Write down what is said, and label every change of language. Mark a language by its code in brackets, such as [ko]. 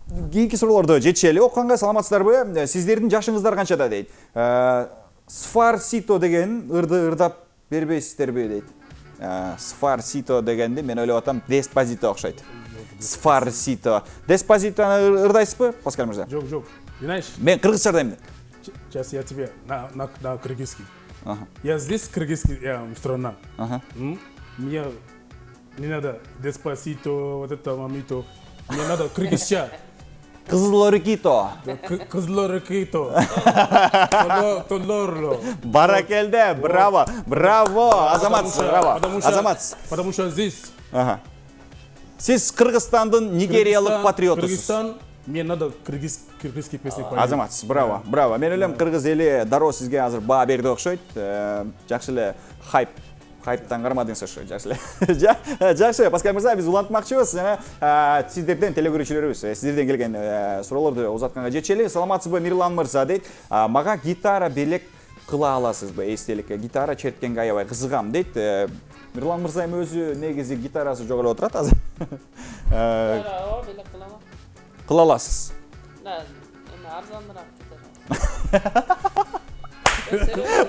[ky] Кийинки суроолорду жетишели. Окуганга саламатсыздарбы? Сиздердин жашыңыздар канчада дейт. Sfarsito деген ырды ырдап бербейсиздерби дейт. Sfarsito дегенди мен ойлоп атам Despacito окшойт. Sfarsito. Despacito'ну ырдайсызбы, Паскаль мырза? Жоқ. [ru] Знаешь, [ky] Мен кыргызча ырдайм. [ru] сейчас я тебе на кыргызский. Я здесь кыргызский страна. Мне не надо Despacito, вот это мамито. Мне надо кыргызча. Кызылорикито. Кызлорикито. Толорло. [ky] Баракелде, браво, браво, азаматсыз, браво, азаматсыз. [ru] Потому что здесь Ага. [ky] Сиз Кыргызстандын нигериялык патриотусуз. [ru] Кыргызстан, мне надо кыргызский песни поет. [ky] Азаматсыз, браво, браво. Мен ойлойм кыргыз эли дароо сизге азыр баа берди окшойт. Жакшы эле хайптан кармадыңыз ошо, жакшы эле. Жакшы, Паскаль мырза, биз улантмакчыбыз. Жана сиздерден телегөрүүчүлөрүбүз, сиздерден келген суроолорду узатканга жетели. Саламатсызбы, Мирлан мырза дейт. Мага гитара белек кыла аласызбы? Эстеликке гитара черткенге аябай кызыгам дейт. Мирлан мырза эми өзү негизи гитарасы жок эле отурат азыр. Ооба, белек кылама. Кыла аласыз. Да, эми арзаныраак гитара.